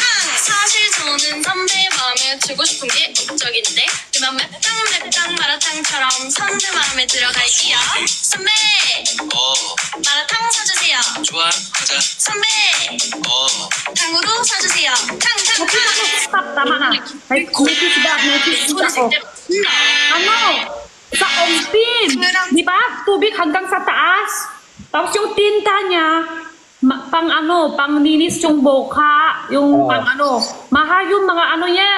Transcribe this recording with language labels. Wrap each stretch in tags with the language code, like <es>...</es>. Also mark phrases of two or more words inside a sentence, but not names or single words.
<ko>사실 저는 선배 마음에 들고 싶은 게 목적인데 그만 맵당 마라탕처럼 선배 마음에 들어갈게요. 선배, 마라탕 사주세요. 좋아, 가자. 선배, 탕후루 사주세요. 탕탕탕.</ko> <tl>Stop, tama na. May notice ako. Ano? Sa Ongpin. Di ba? Tubig hanggang sa taas. Tapos yung tinta niya, pang linis yung boka, yung pang ano. Mahal yung mga ano yan.</tl>